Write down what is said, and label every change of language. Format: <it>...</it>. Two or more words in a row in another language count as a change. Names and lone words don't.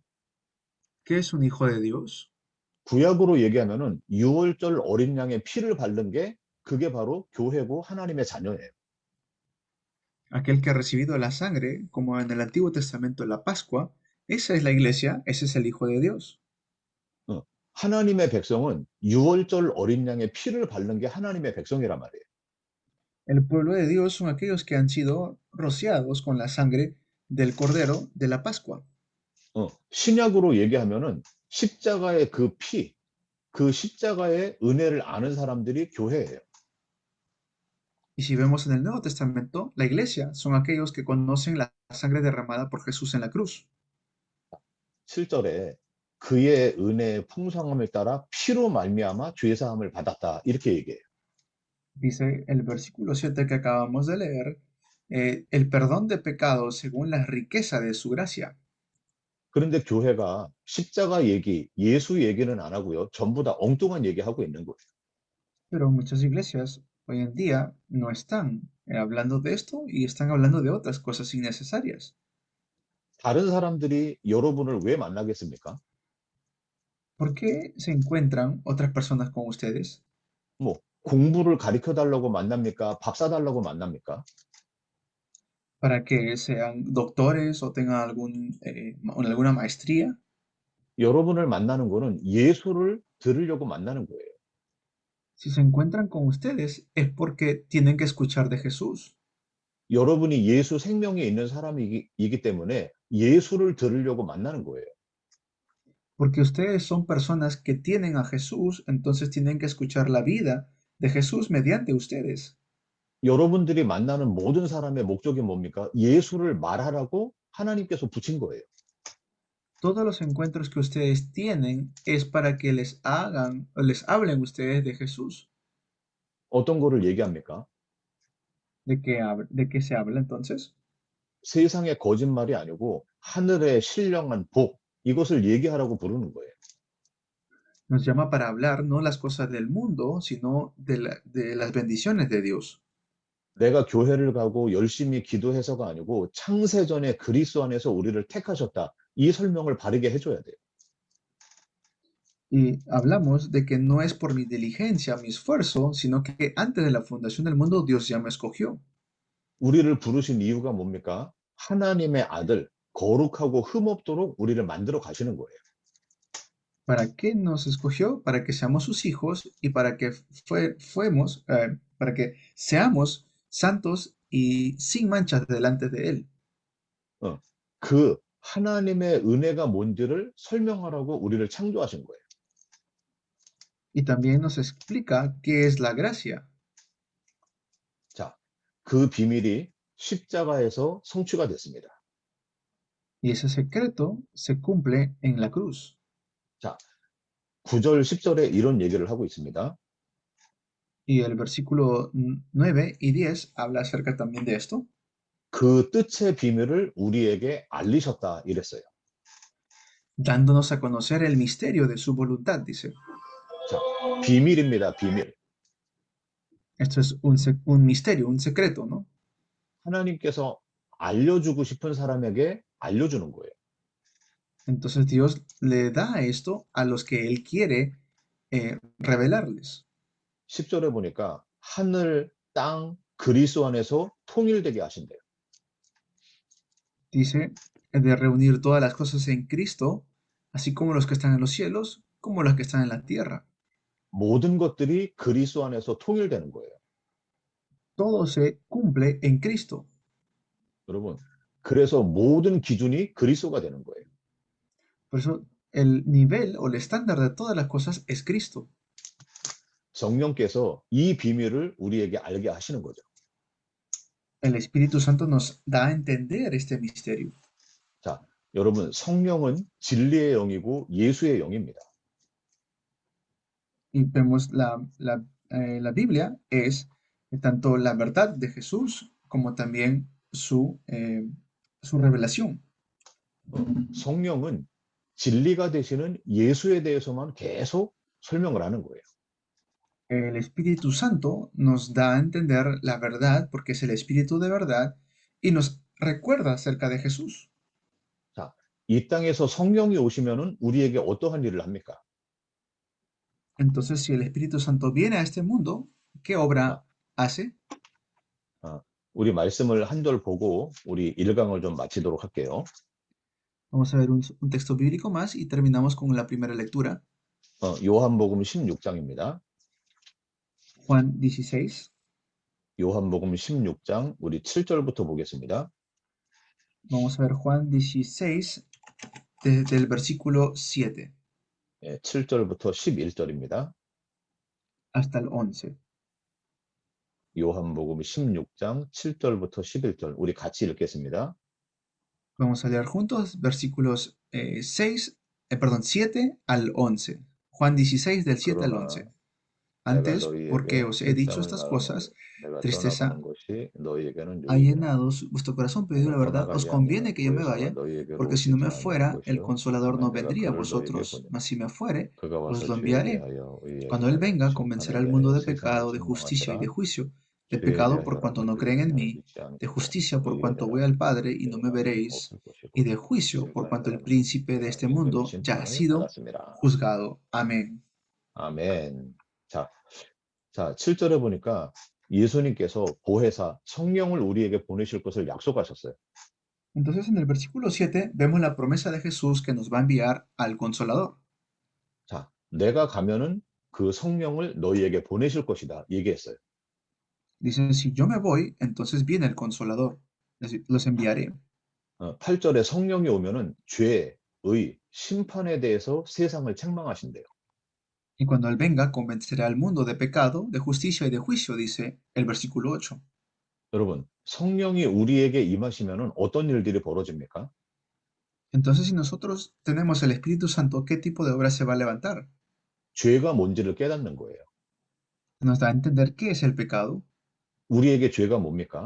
<es>¿Qué es un hijo de Dios?</es> <ko>구약으로 얘기하면은 유월절 어린 양의 피를 바른 게 그게 바로 교회고 하나님의 자녀예요.</ko> <es>Aquel que ha recibido la sangre, como en el Antiguo Testamento la Pascua, esa es la iglesia, ese es el Hijo de Dios.</es> <ko>어, 하나님의 백성은 유월절 어린 양의 피를 바른 게 하나님의 백성이란 말이에요.</ko> <es>El pueblo de Dios son aquellos que han sido rociados con la sangre del Cordero de la Pascua.</es> <ko>신약으로 얘기하면은 십자가의 그 피, 그 십자가의 은혜를 아는 사람들이 교회예요.</ko> <es>Y si vemos en el Nuevo Testamento, la iglesia son aquellos que conocen la sangre derramada por Jesús en la cruz.</es> <ko>7절에 그의 은혜의 풍성함을 따라 피로 말미암아 죄 사함을 받았다. 이렇게 얘기해요.</ko> <es>Dice el versículo 7 que acabamos de leer, el perdón de pecados según la riqueza de su gracia.</es> <ko>그런데 교회가 십자가 얘기, 예수 얘기는 안 하고요. 전부 다 엉뚱한 얘기하고 있는 거예요.</ko> <es>Pero muchas iglesias hoy en día no están hablando de esto y están hablando de otras cosas innecesarias.</es> <ko>다른 사람들이 여러분을 왜 만나겠습니까?</ko> <es>¿Por qué se encuentran otras personas con ustedes?</es> <ko>뭐 공부를 가르쳐 달라고 만납니까? 밥 사달라고 만납니까?</ko> <es>¿Para que sean doctores o tengan alguna maestría?</es> <ko>여러분을 만나는 거는 예수를 들으려고 만나는 거예요.</ko> <es>Si se encuentran con ustedes es porque tienen que escuchar de Jesús.</es> <ko>여러분이 예수 생명에 있는 사람이기 때문에 예수를 들으려고 만나는 거예요.</ko> <es>Porque ustedes son personas que tienen a Jesús, entonces tienen que escuchar la vida de Jesús mediante ustedes.</es> <ko>여러분들이 만나는 모든 사람의 목적이 뭡니까? 예수를 말하라고 하나님께서 붙인 거예요.</ko> <es>Todos los encuentros que ustedes tienen es para que les hagan o les hablen ustedes de Jesús.</es> <ko>어떤 거를 얘기합니까?</ko> <es>¿De qué se habla entonces?</es> <ko>세상의 거짓말이 아니고 하늘의 신령한 복, 이것을 얘기하라고 부르는 거예요.</ko> <es>Nos llama para hablar no las cosas del mundo, sino de las bendiciones de Dios.</es> <ko>내가 교회를 가고 열심히 기도해서가 아니고 창세전에 그리스도 안에서 우리를 택하셨다. 이 설명을 바르게 해줘야 돼요.</ko> <es>Y hablamos de que no es por mi diligencia, mi esfuerzo, sino que antes de la fundación del mundo Dios ya me escogió.</es> <ko>우리를 부르신 이유가 뭡니까? 하나님의 아들, 거룩하고 흠없도록 우리를 만들어 가시는 거예요.</ko> <es>¿Para qué nos escogió? Para que seamos sus hijos y para que para que seamos santos y sin manchas delante de Él.</es> <ko>어, 그 하나님의 은혜가 뭔지를 설명하라고 우리를 창조하신 거예요.</ko> <es>Y también nos explica qué es la gracia.</es> <ko>자, 그 비밀이 십자가에서 성취가 됐습니다.</ko> <es>Y ese secreto se cumple en la cruz.</es> <ko>자, 9절, 10절에 이런 얘기를 하고 있습니다.</ko> <es>Y el versículo 9 y 10 habla acerca también de esto,</es> <ko>그 뜻의 비밀을 우리에게 알리셨다 이랬어요.</ko> <es>dándonos a conocer el misterio de su voluntad, dice.</es> <ko>자, 비밀입니다. 비밀.</ko> <es>Esto es un misterio, un secreto, ¿no?</es> <ko>하나님께서 알려주고 싶은 사람에게 알려주는 거예요.</ko> <es>Entonces Dios le da esto a los que Él quiere revelarles.</es> <ko>10절에 보니까 하늘, 땅, 그리스도 안에서 통일되게 하신대요.</ko> <es>Dice de reunir todas las cosas en Cristo, así como los que están en los cielos, como los que están en la tierra.</es> <ko>모든 것들이 그리스도 안에서 통일되는 거예요.</ko> <es>Todo se cumple en Cristo.</es> <ko>여러분, 그래서 모든 기준이 그리스도가 되는 거예요.</ko> <es>Por eso el nivel o el estándar de todas las cosas es Cristo.</es> <ko>성령께서 이 비밀을 우리에게 알게 하시는 거죠.</ko> <es>El Espíritu Santo nos da a entender este misterio.</es> <ko>자, 여러분, 성령은 진리의 영이고 예수의 영입니다.</ko> <es>Y vemos la Biblia es tanto la verdad de Jesús como también su revelación.</es> <ko>성령은 진리가 되시는 예수에 대해서만 계속 설명을 하는 거예요.</ko> <es>El Espíritu Santo nos da a entender la verdad porque es el Espíritu de verdad y nos recuerda acerca de Jesús.</es> <ko>자, 이 땅에서 성령이 오시면은 우리에게 어떠한 일을 합니까?</ko> <es>Entonces, si el Espíritu Santo viene a este mundo, ¿qué</es> <ko>자,</ko> <es>obra hace?</es> <ko>우리 말씀을 한 절 보고 우리 1강을 좀 마치도록 할게요.</ko> <es>Vamos a ver un texto bíblico más y terminamos con la primera lectura.</es> <ko>요한복음 16장입니다.</ko> <es>Juan 16.</es> <ko>요한복음 16장 우리 7절부터 보겠습니다.</ko> <es>Vamos a ver Juan 16 desde el versículo 7</es> <ko>예, 7절부터 11절입니다.</ko> <es>hasta el 11.</es> <ko>요한복음 16장 7절부터 11절 우리 같이 읽겠습니다.</ko> <es>Vamos a leer juntos versículos 7 al 11. Juan 16 del 7 al 11.</es> <ko>그러나 내가</ko> <es>Antes, porque</es> <ko>너희에게</ko> <es>os he dicho</es> <ko>일장을</ko> <es>estas</es> <ko>말하노니</ko> <es>cosas,</es> <ko>내가</ko> <es>tristeza</es> <ko>떠나가는 것이 너희에게는</ko> <es>ha</es> <ko>유익이라.</ko> <es>llenado vuestro corazón, pero digo</es> <ko>내가</ko> <es>la verdad, os</es> <ko>떠나가지</ko> <es>conviene</es> <ko>아니하면</ko> <es>que yo me</es> <ko>보혜사가</ko> <es>vaya,</es> <ko>너희에게로</ko> <es>porque si no</es> <ko>오시지</ko> <es>me</es> <ko>아니할</ko> <es>fuera, el</es> <ko>것이요</ko> <es>consolador</es> <ko>다만</ko> <es>no</es> <ko>내가</ko> <es>vendría a</es> <ko>그를 너희에게</ko> <es>vosotros,</es> <ko>보내리라.</ko> <es>mas si me fuere,</es> <ko>그가</ko> <es>os</es> <ko>와서</ko> <es>lo</es> <ko>죄에</ko> <es>enviaré.</es> <ko>대하여 의에</ko> <es>Cuando Él</es> <ko>대하여</ko> <es>venga, convencerá</es> <ko>심판에</ko> <es>al mundo</es> <ko>대하여</ko> <es>de</es> <ko>세상을</ko> <es>pecado, de justicia y de</es> <ko>책망하시라.</ko> <es>juicio. De</es> <ko>죄에</ko> <es>pecado por cuanto</es> <ko>대하여라면</ko> <es>no creen en</es> <ko>그들이</ko> <es>mí,</es> <ko>믿지</ko> <es>de</es> <ko>않고</ko> <es>justicia por</es> <ko>의에</ko> <es>cuanto voy al</es> <ko>대하여는</ko> <es>Padre y no me</es> <ko>영원히</ko> <es>veréis,</es> <ko>없을</ko> <es>y</es> <ko>것이고</ko> <es>de juicio por cuanto el</es> <ko>심판이라면</ko> <es>príncipe de</es> <ko>내가</ko> <es>este</es> <ko>이미</ko> <es>mundo ya ha</es> <ko>심판을</ko> <es>sido</es> <ko>받았습니다.</ko> <es>juzgado. Amén.</es> <ko>아멘. 자, 7절에 보니까 예수님께서 보혜사 성령을 우리에게 보내실 것을 약속하셨어요.</ko> <es>Entonces en el versículo 7 vemos la promesa de Jesús que nos va a enviar al Consolador.</es> <ko>자, 내가 가면은 그 성령을 너희에게 보내실 것이다 얘기했어요.</ko> <es>Dicen, si yo me voy, entonces viene el Consolador. Los enviaré.</es> <ko>8절에 성령이 오면은 죄, 의, 심판에 대해서 세상을 책망하신대요.</ko> <es>Y cuando Él venga, convencerá al mundo de pecado, de justicia y de juicio, dice el versículo 8.</es> <ko>여러분, 성령이 우리에게 임하시면은 어떤 일들이 벌어집니까?</ko> <es>Entonces, si nosotros tenemos el Espíritu Santo, ¿qué tipo de obra se va a levantar?</es> <ko>죄가 뭔지를 깨닫는 거예요.</ko> <es>Nos da a entender qué es el pecado.</es> <ko>우리에게 죄가 뭡니까?</ko>